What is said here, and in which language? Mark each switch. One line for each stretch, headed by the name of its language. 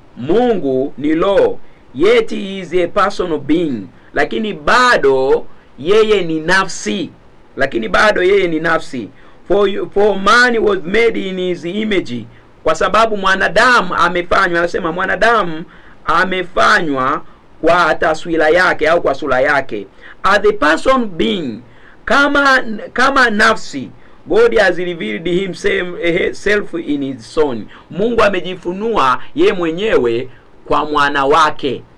Swahili: Mungu ni roho,
English: yet he is a personal being.
Swahili: Lakini bado yeye ni nafsi.
English: For man was made in his image.
Swahili: Kwa sababu mwanadamu amefanywa, anasema mwanadamu amefanywa kwa taswira yake au kwa sura yake.
English: As the person being,
Swahili: kama nafsi,
English: God has revealed himself in his son.
Swahili: Mungu amejifunua yeye mwenyewe kwa mwana wake.